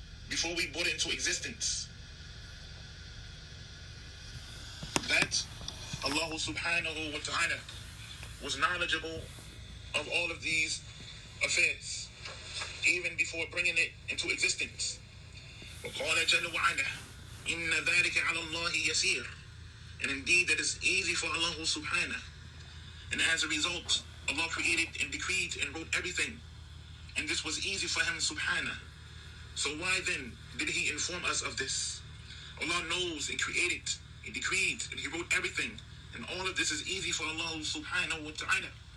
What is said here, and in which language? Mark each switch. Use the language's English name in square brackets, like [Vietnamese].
[English] Before we put it into existence, that Allah subhanahu wa ta'ala was knowledgeable of all of these affairs, even before bringing it into existence. [Arabic] وقال جل وعلا إن ذلك على الله يسير. [English] And indeed that is easy for Allah subhanahu. And as a result, Allah created and decreed and wrote everything, and this was easy for him subhanahu. So why then did he inform us of this? Allah knows and created, he decreed, and he wrote everything, and all of this is easy for Allah subhanahu wa ta'ala.